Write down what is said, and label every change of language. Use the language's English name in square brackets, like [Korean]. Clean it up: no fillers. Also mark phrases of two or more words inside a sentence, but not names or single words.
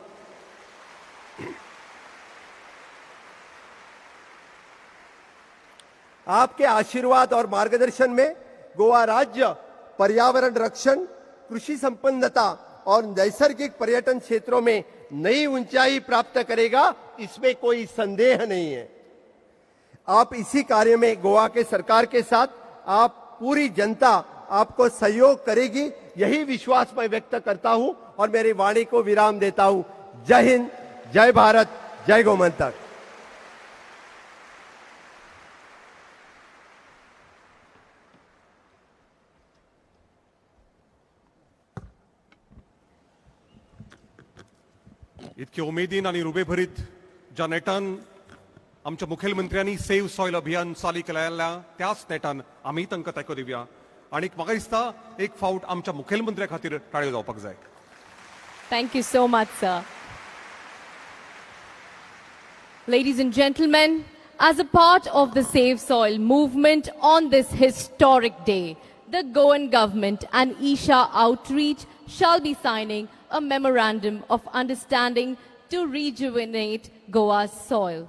[Hindi] आपके आशीर्वाद और मार्गदर्शन में गोवा राज्य पर्यावरण रक्षण, कृषि संपन्नता और नैसर्गिक पर्यटन क्षेत्रों में नई ऊंचाई प्राप्त करेगा, इसमें कोई संदेह नहीं है. आप इसी कार्य में गोवा के सरकार के साथ आप पूरी जनता आपको सहयोग करेगी, यही विश्वास मैं व्यक्त करता हूं और मेरी वाणी को विराम देता हूं. जय हिंद, जय भारत, जय गोमंतक. [Konkani] इतके उमेदीन आणि रुबेभरीत ज्या नेटान आमच्या मुखेलमंत्र्यांनी सेव्ह सॉयल अभियान चाली केलेल्या त्याच नेटान आम्ही तांकां तेंको दिवया. आणि म्हाका दिसता एक फावट आमच्या मुखेलमंत्र्या खातीर ताळयो जावपाक जाय. [English] Thank you so much, sir. Ladies and gentlemen, as a part of the Save Soil movement on this historic day, the Goan government and Isha Outreach shall be signing a memorandum of understanding to rejuvenate Goa's soil.